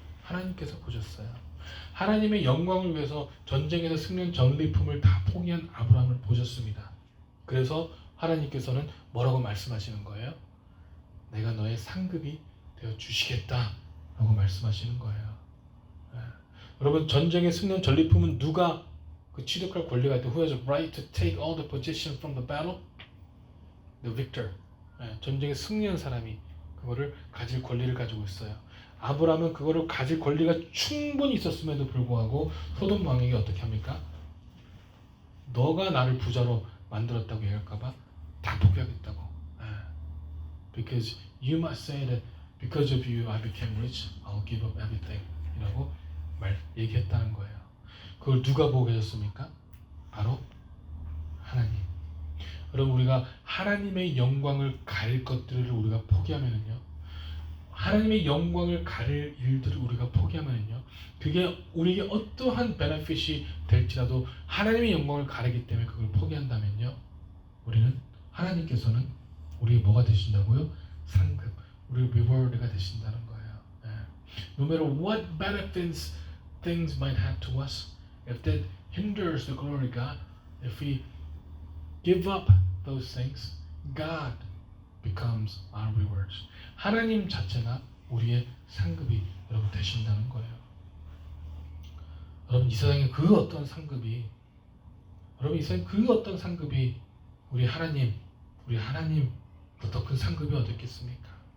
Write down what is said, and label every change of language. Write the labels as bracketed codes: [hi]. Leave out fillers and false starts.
[ko] 하나님께서 보셨어요. 하나님의 영광을 위해서 전쟁에서 승리한 전리품을 다 포기한 아브라함을 보셨습니다. 그래서 하나님께서는 뭐라고 말씀하시는 거예요? 내가 너의 상급이 되어 주시겠다 라고 말씀하시는 거예요. 네. 여러분, 전쟁에 승리한 전리품은 누가 그 취득할 권리가 있다? [en] Who has a right to take all the position from the battle? The victor. [ko] 네, 전쟁에 승리한 사람이 그거를 가질 권리를 가지고 있어요. 아브라함은 그거를 가질 권리가 충분히 있었음에도 불구하고 소돔 왕에게 어떻게 합니까? 너가 나를 부자로 만들었다고 얘기할까봐 다 포기하겠다고. [en] Because you must say that because of you I became rich, I'll give up everything [ko] 이라고 얘기했다는 거예요. 그걸 누가 보게 해줬습니까? 바로 하나님. 여러분, 우리가 하나님의 영광을 가릴 것들을 우리가 포기하면은요, 하나님의 영광을 가릴 일들을 우리가 포기하면은요, 그게 우리에게 어떠한 베네핏이 될지라도 하나님의 영광을 가리기 때문에 그걸 포기한다면요, 우리는 하나님께서는 우리의 뭐가 되신다고요? 상급, 우리의 리워드가 되신다는 거예요. [en] No matter what benefits things might have to us, if that hinders the glory of God, if we give up those things, God becomes our rewards. [ko] 하나님 자체가 우리의 상급이 여러분 되신다는 거예요. 여러분, 이 세상에 그 어떤 상급이, 여러분 이 세상에 그 어떤 상급이 우리 하나님보다 더 큰 상급이 어디 있겠습니까?